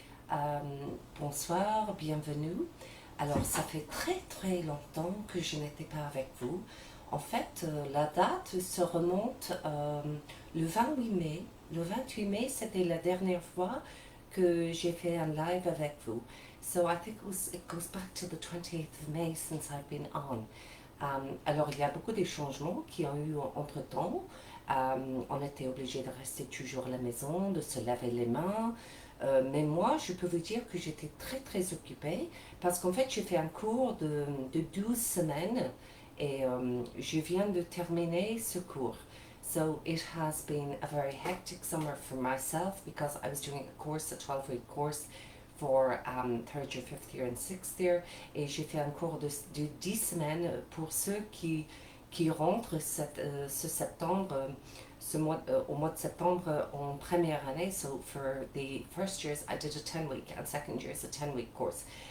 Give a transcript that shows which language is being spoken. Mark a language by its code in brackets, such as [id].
[fr] Euh, Bonsoir, bienvenue. Alors, ça fait très très longtemps que je n'étais pas avec vous. En fait, la date se remonte le 28 mai. Le 28 mai, c'était la dernière fois que j'ai fait un live avec vous. [en] So I think it goes back to the 28th of May since I've been on. [fr] Alors, il y a beaucoup de changements qui ont eu entre-temps. On était obligé de rester toujours à la maison, de se laver les mains. Mais moi, je peux vous dire que j'étais très très occupée parce qu'en fait, j'ai fait un cours de 12 semaines et je viens de terminer ce cours. [en] So it has been a very hectic summer for myself because I was doing a course, a 12-week course for third year, fifth year and sixth year. [fr] Et j'ai fait un cours de 10 semaines pour ceux qui rentrent ce septembre, au mois de septembre en première année. [en] So for the first years, I did a 10-week and second years a 10-week course.